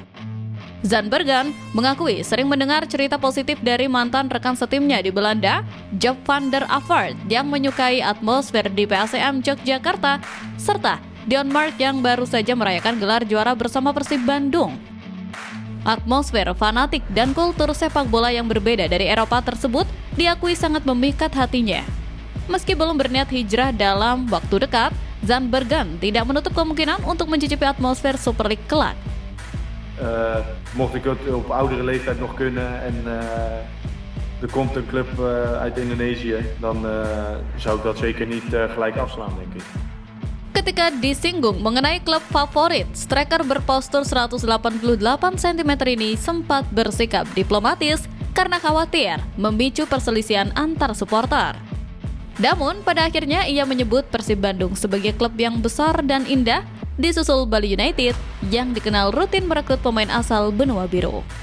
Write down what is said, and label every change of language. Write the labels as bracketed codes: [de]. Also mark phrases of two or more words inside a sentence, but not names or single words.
[id] Zandbergen mengakui sering mendengar cerita positif dari mantan rekan setimnya di Belanda, Job van der Aert, yang menyukai atmosfer di PSM Yogyakarta, serta Dion Mark yang baru saja merayakan gelar juara bersama Persib Bandung. Atmosfer fanatik dan kultur sepak bola yang berbeda dari Eropa tersebut diakui sangat memikat hatinya. Meski belum berniat hijrah dalam waktu dekat, Zandbergen tidak menutup kemungkinan untuk mencicipi atmosfer Super League kelak. [nl] Mocht ik het op oudere leeftijd nog kunnen en er komt een club uit Indonesië, dan zou ik dat zeker niet gelijk afslaan, denk ik. [id] Ketika disinggung mengenai klub favorit, striker berpostur 188 cm ini sempat bersikap diplomatis karena khawatir memicu perselisihan antar supporter. Namun, pada akhirnya ia menyebut Persib Bandung sebagai klub yang besar dan indah, disusul Bali United yang dikenal rutin merekrut pemain asal benua biru.